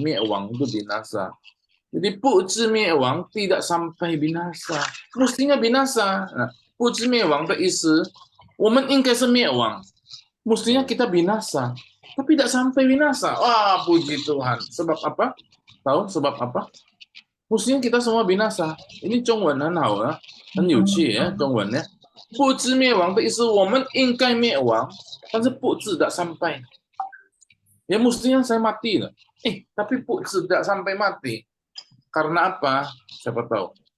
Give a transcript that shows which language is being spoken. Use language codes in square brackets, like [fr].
[id] Mie wang itu binasa. Jadi [zh] bu zhi mie wang [id] tidak sampai binasa. Mestinya binasa. Nah, [zh] 不知灭亡的意思，我们应该是灭亡， [id] mestinya kita binasa, tapi tidak sampai binasa. Wah, puji Tuhan. Sebab apa? Tahu sebab apa? Mestinya kita semua binasa. [zh] Ini 中文很好啊，很有趣呀，中文呢。不知灭亡的意思，我们应该灭亡，但是不知 [id] tidak sampai. Ya mestinya saya mati lah. Tapi bu tidak sampai mati. Karena apa? Siapa tahu?